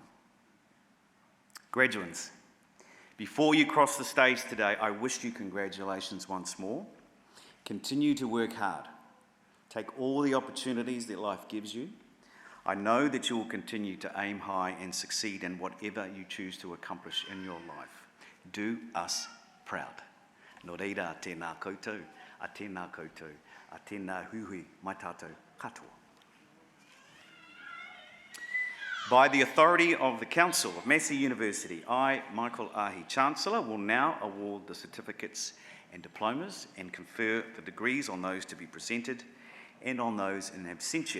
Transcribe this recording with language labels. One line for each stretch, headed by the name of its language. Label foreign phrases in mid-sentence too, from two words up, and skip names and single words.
English: Graduands, before you cross the stage today, I wish you congratulations once more. Continue to work hard. Take all the opportunities that life gives you. I know that you will continue to aim high and succeed in whatever you choose to accomplish in your life. Do us proud.
Māori: Nō reira, a tēnā koutou, a tēnā koutou, a tēnā huhui, mai tātou katoa.
English: By the authority of the Council of Massey University, I, Michael Ahi, Chancellor, will now award the certificates and diplomas and confer the degrees on those to be presented and on those in absentia.